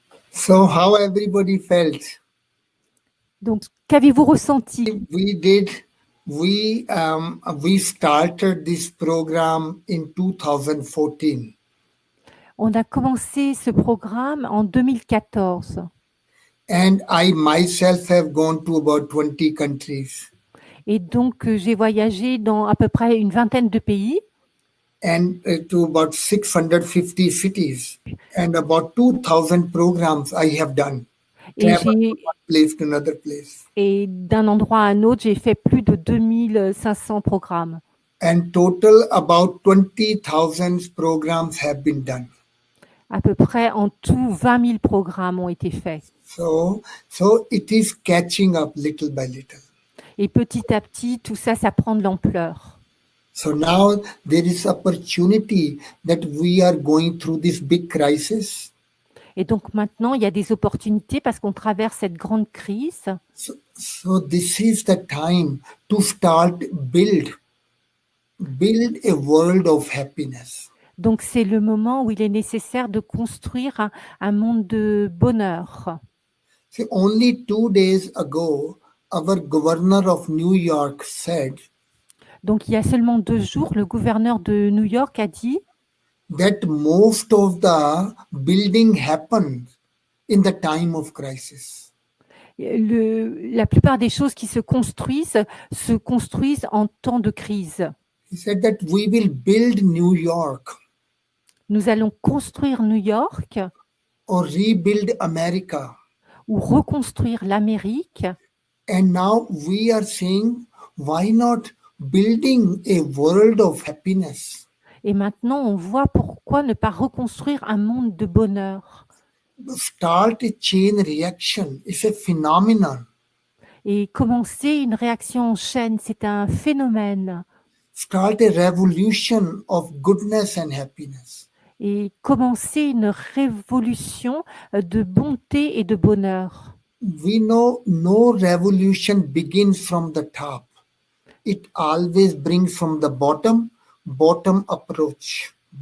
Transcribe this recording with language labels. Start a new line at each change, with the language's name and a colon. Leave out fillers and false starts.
English: So how everybody felt?
French: Donc, qu'avez-vous ressenti?
English: We started this program in 2014,
French: On a commencé ce programme en 2014
English: and I myself have gone to about 20 countries,
French: et donc j'ai voyagé dans à peu près une vingtaine de pays
English: and to about 650 cities, and about 2,000 programs I have done,
French: et
English: travel from one place to another place.
French: et d'un endroit à un autre, j'ai fait plus de 2500 programmes.
English: And total about 20,000 programs have been done.
French: À peu près en tout 20 000 programmes ont été faits.
English: So it is catching up little by little.
French: Et petit à petit, tout ça, ça prend de l'ampleur.
English: So now there is opportunity that we are going through this big crisis.
French: Et donc maintenant, il y a des opportunités parce qu'on traverse cette grande crise.
English: So this is the time to start build a world of happiness.
French: Donc c'est le moment où il est nécessaire de construire un monde de bonheur.
English: So only 2 days ago, our governor of New York said
French: Donc il y a seulement 2 jours, le gouverneur de New York a dit
English: that most of the building happened in the time of crisis.
French: la plupart des choses qui se construisent en temps de crise.
English: He said that we will build New York
French: Nous allons construire New York
English: or rebuild America.
French: ou reconstruire l'Amérique.
English: And now we are saying, why not building a world of happiness?
French: Et maintenant, on voit pourquoi ne pas reconstruire un monde de bonheur.
English: Start a chain reaction. It's a phenomenon.
French: Et commencer une réaction en chaîne, c'est un phénomène.
English: Start a revolution of goodness and happiness.
French: Et commencer une révolution de bonté et de bonheur.
English: We know no revolution begins from the top. It always brings from the bottom up approach.